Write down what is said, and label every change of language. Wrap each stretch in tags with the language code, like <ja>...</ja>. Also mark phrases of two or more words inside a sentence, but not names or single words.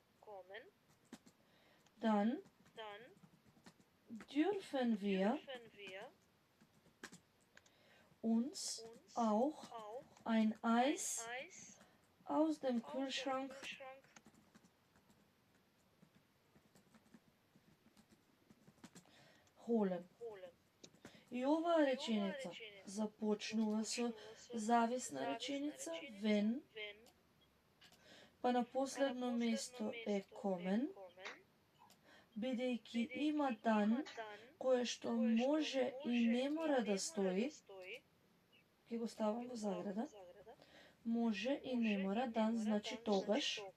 <de>dann dürfen wir uns auch ein Eis aus dem Kühlschrank holen.</de> <mk>И оваа реченица започнува со зависна реченица when, Па на последно место е комен, бидејќи има дан кое што може и не мора да стои, ќе го ставам во заграда, може и не мора, дан значи тогаш,</mk>